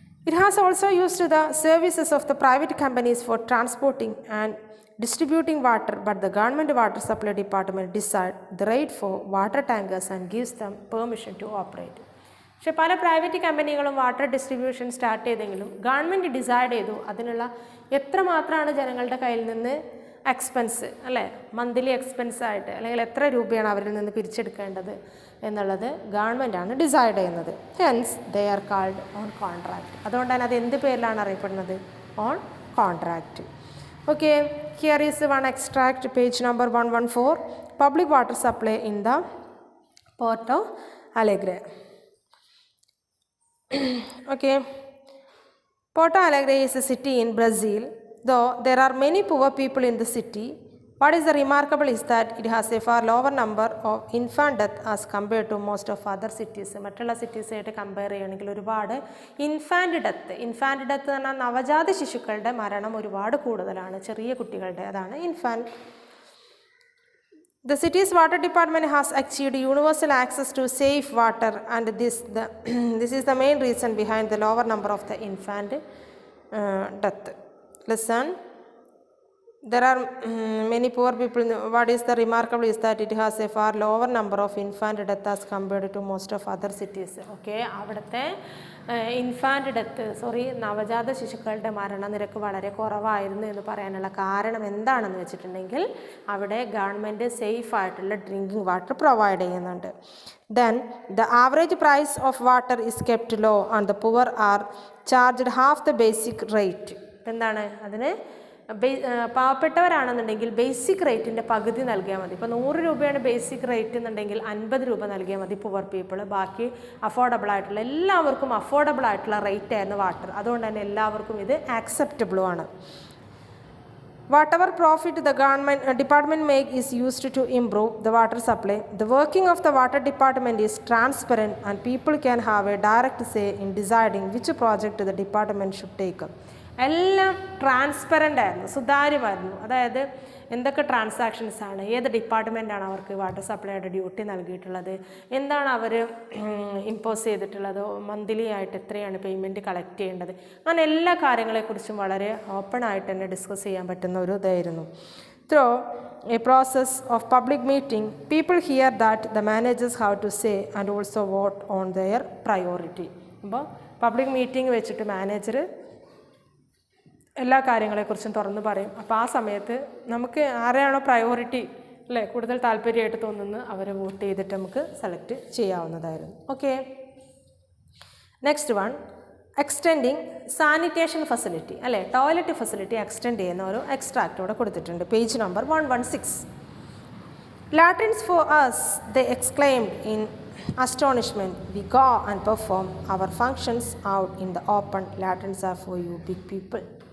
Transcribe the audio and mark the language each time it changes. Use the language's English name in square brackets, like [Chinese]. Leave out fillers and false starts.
[English] It has also used the services of the private companies for transporting and distributing water, but the government water supply department decides the rate for water tankers and gives them permission to operate. [Malayalam] പക്ഷേ പല private കമ്പനികളും water distribution start ചെയ്തെങ്കിലും government decide ചെയ്തു അതിനുള്ള എത്രമാത്രമാണ് ജനങ്ങളുടെ കയ്യിൽ നിന്ന് expense അല്ലേ, മന്ത്ലി എക്സ്പെൻസായിട്ട് അല്ലെങ്കിൽ എത്ര രൂപയാണ് അവരിൽ നിന്ന് പിരിച്ചെടുക്കേണ്ടത് എന്നുള്ളത് ഗവൺമെൻറ്റാണ് ഡിസൈഡ് ചെയ്യുന്നത്. [English] Hence they are called on contract. [Malayalam] അതുകൊണ്ടാണ് അത് എന്ത് പേരിലാണ് അറിയപ്പെടുന്നത്? [English] On contract. Okay, here is one extract, page number 114, public water supply in the Porto Alegre. Okay, Porto Alegre is a city in Brazil. Though there are many poor people in the city, what is remarkable is that it has a far lower number of infant death as compared to most of other cities. [Malayalam] മറ്റുള്ള സിറ്റീസായിട്ട് compare ചെയ്യുകയാണെങ്കിൽ ഒരുപാട് infant death എന്ന് പറഞ്ഞാൽ നവജാത ശിശുക്കളുടെ മരണം ഒരുപാട് കൂടുതലാണ്, ചെറിയ കുട്ടികളുടെ, അതാണ് infant. [English] The city's water department has achieved universal access to safe water, and this is the main reason behind the lower number of the infant death. Listen, there are many poor people. What is the remarkable is that it has a far lower number of infant death as compared to most of other cities. [Malayalam] Okay, അവിടുത്തെ infant death നവജാത ശിശുക്കളുടെ മരണനിരക്ക് വളരെ കുറവായിരുന്നു എന്ന് പറയാനുള്ള കാരണം എന്താണെന്ന് വെച്ചിട്ടുണ്ടെങ്കിൽ അവിടെ ഗവൺമെൻറ് സേഫ് ആയിട്ടുള്ള ഡ്രിങ്കിങ് വാട്ടർ പ്രൊവൈഡ് ചെയ്യുന്നുണ്ട്. [English] Then the average price of water is kept low and the poor are charged half the basic rate. [Malayalam] എന്താണ് അതിന് പാവപ്പെട്ടവരാണെന്നുണ്ടെങ്കിൽ ബേസിക് റേറ്റിൻ്റെ പകുതി നൽകിയാൽ മതി. ഇപ്പോൾ 100 രൂപയാണ് ബേസിക് റേറ്റ് എന്നുണ്ടെങ്കിൽ 50 രൂപ നൽകിയാൽ മതി [English] Poor people. [Malayalam] ബാക്കി അഫോർഡബിൾ ആയിട്ടുള്ള എല്ലാവർക്കും അഫോർഡബിൾ ആയിട്ടുള്ള റേറ്റ് ആയിരുന്നു വാട്ടർ. അതുകൊണ്ട് തന്നെ എല്ലാവർക്കും ഇത് ആക്സെപ്റ്റബിളും ആണ്. [English] Whatever profit the department make is used to improve the water supply. The working of the water department is transparent and people can have a direct say in deciding which project the department should take up. [Malayalam] എല്ലാം transparent ആയിരുന്നു, സുതാര്യമായിരുന്നു. അതായത് എന്തൊക്കെ ട്രാൻസാക്ഷൻസാണ്, ഏത് ഡിപ്പാർട്ട്മെൻറ്റാണ് അവർക്ക് water സപ്ലൈയുടെ duty നൽകിയിട്ടുള്ളത്, എന്താണ് അവർ impose ചെയ്തിട്ടുള്ളത്, monthly ആയിട്ട് എത്രയാണ് പേയ്മെൻറ്റ് കളക്ട് ചെയ്യേണ്ടത്, അങ്ങനെ എല്ലാ കാര്യങ്ങളെക്കുറിച്ചും വളരെ ഓപ്പൺ ആയിട്ട് തന്നെ ഡിസ്കസ് ചെയ്യാൻ പറ്റുന്ന ഒരു ഇതായിരുന്നു. [English] Through a process of public meeting, people hear that the managers have to say and also vote on their priority. [Malayalam] അപ്പോൾ പബ്ലിക് മീറ്റിംഗ് വെച്ചിട്ട് മാനേജർ എല്ലാ കാര്യങ്ങളെക്കുറിച്ചും തുറന്ന് പറയും. അപ്പോൾ ആ സമയത്ത് നമുക്ക് ആരെയാണോ പ്രയോറിറ്റി അല്ലേ കൂടുതൽ താല്പര്യമായിട്ട് തോന്നുന്നത് അവരെ വോട്ട് ചെയ്തിട്ട് നമുക്ക് select ചെയ്യാവുന്നതായിരുന്നു. [English] okay, next one, extending sanitation facility [Malayalam] അല്ലേ, ടോയ്ലറ്റ് ഫെസിലിറ്റി എക്സ്റ്റെൻഡ് ചെയ്യുന്ന ഒരു എക്സ്ട്രാക്റ്റ് ഇവിടെ കൊടുത്തിട്ടുണ്ട്, page number 116. [English] Latrines for us, they exclaimed in astonishment. We go and perform our functions out in the open. Latrines are for you big people.